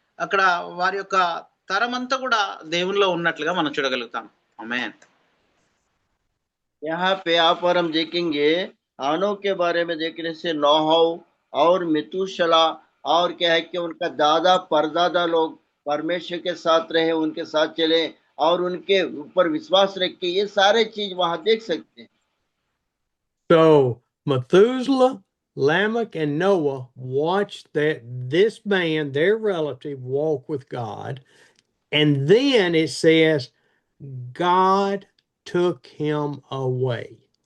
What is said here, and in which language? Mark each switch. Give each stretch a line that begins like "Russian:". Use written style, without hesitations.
Telugu: అక్కడ వారి యొక్క తరమంతా కూడా దేవునిలో ఉన్నట్లుగా మనం చూడగలుగుతాం. ఆమేన్.
Hindi: यहाँ पे आप और हम देखेंगे, आनो के बारे में देखने से नोहा और मितुशला और क्या है कि उनका दादा परदादा लोग परमेश्वर के साथ रहे, उनके साथ चले और उनके ऊपर विश्वास रखे, ये सारे चीज वहां देख सकते हैं।
English: So Methuselah, Lamech, and Noah watched this man, their relative, walk with God, and then it says God took him away.